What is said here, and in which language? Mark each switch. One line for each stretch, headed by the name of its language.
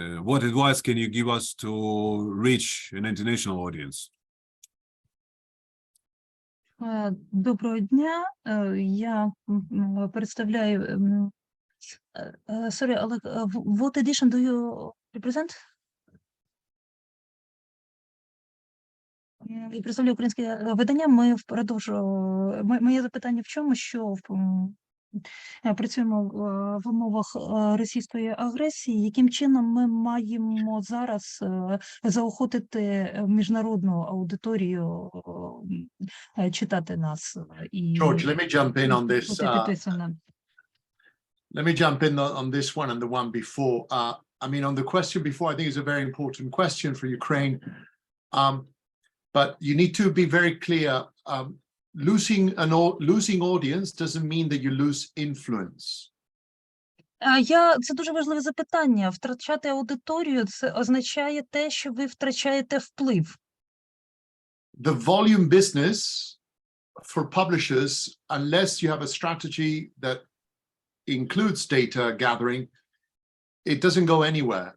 English: What advice can you give us to reach an international audience?
Ukrainian: Доброго дня. Я представляю...
English: Sorry, Oleg, what edition do you represent?
Ukrainian: Я представляю українське видання. Моє запитання в чому, що працюємо в умовах російської агресії, яким чином ми маємо зараз заохотити міжнародну аудиторію читати нас і
English: George, let me jump in on this.
Ukrainian: бути підписаним.
English: Let me jump in on this one and the one before. I mean, on the question before, I think it's a very important question for Ukraine. But you need to be very clear. Losing audience doesn't mean that you lose influence.
Ukrainian: Це дуже важливе запитання. Втрачати аудиторію – це означає те, що ви втрачаєте вплив.
English: The volume business for publishers, unless you have a strategy that includes data gathering, it doesn't go anywhere.